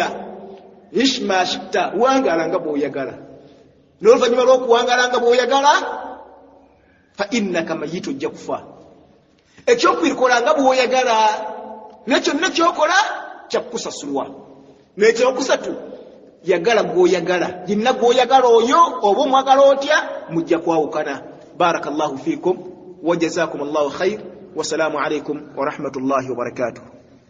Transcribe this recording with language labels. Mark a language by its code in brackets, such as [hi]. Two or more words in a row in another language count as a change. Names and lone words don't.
[ar] عش ما شئت [lg] wangala nga bw'oyagala n'oluvannyuma lw'okuwangala nga bw'oyagala [ar] فإنك ميت [lg] ojja kufa ekyokubirikola nga bw'oyagala nekyo nekyokola kyakusasulwa nekyokusatu yagala gw'oyagala yenna gw'oyagala oyo oba omwagala otya mujja kwawukana [ar] بارك الله فيكم وجزاكم الله خير والسلام عليكم ورحمة الله وبركاته